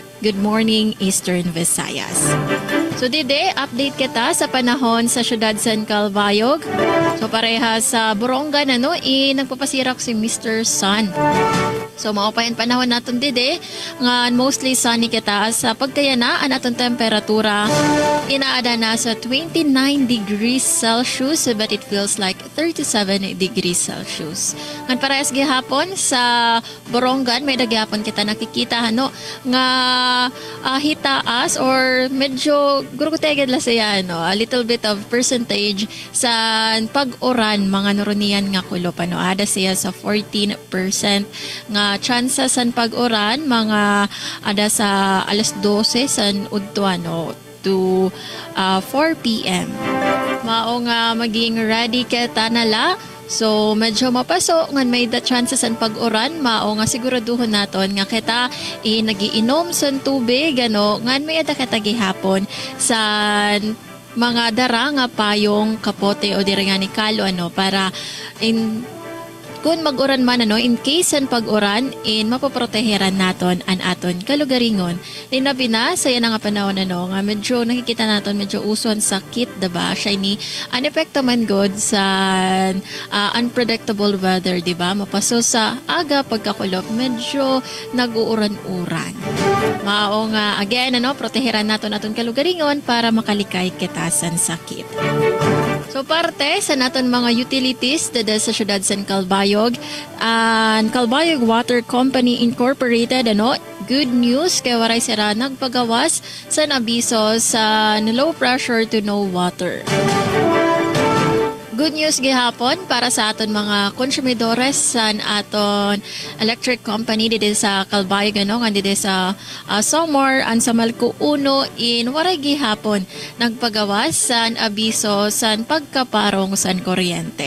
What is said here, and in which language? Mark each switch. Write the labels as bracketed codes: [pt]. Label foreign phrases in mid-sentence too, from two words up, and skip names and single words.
[en] Good morning, [war] Eastern Visayas. So dide, update kita sa panahon sa syudad San Calbayog. So pareha sa Borongan nagpapasirak si Mr. Sun. So maupayan panahon natin dide, nga mostly sunny kita sa pagkayanaan atong temperatura. Inaada na sa [en] 29 degrees Celsius but it feels like 37 degrees Celsius. [war] Ngan parehas gihapon sa Borongan, may dagyapon kita nakikita nga hitaas or medyo gurugutegad la siya [en] a little bit of percentage [war] sa pag-uran mga noronian nga kulop ada siya sa 14% nga chances san pag-uran mga ada sa alas 12 san udto to 4 p.m. Mao nga maging ready kita nala. So medyo mapaso ngan may the chances ang pag-uran mao nga siguraduhon naton nga kita nagiinom sa tubig ngan may ada kita gihapon sa mga dara nga payong kapote o dira nga ni kalo para kung mag-uran man [en] in case [war] san pag-uran mapoproteheran naton an aton kalugaringon. Linabi na sa yan nga panahon nga medyo nakikita naton medyo uson sakit diba? Siya ni an epekto man god sa [en] unpredictable weather [war] diba? Mapaso sa aga pagkakulop medyo nag-uuran-uran. Mao nga again proteheran naton aton kalugaringon para makalikay kita san sakit. So So parte sa naton mga utilities dada sa syudad San Calbayog and Calbayog Water Company Incorporated [en] good news [war] kay waray sira nagpagawas sa nabiso sa [en] low pressure to no water. Good news [war] gihapon para sa aton mga konsumidores sa aton electric company dito sa Calbayog nga dito sa Samar and sa Malco 1 in waray gihapon nagpagawas sa abiso sa pagkaparong sa kuryente.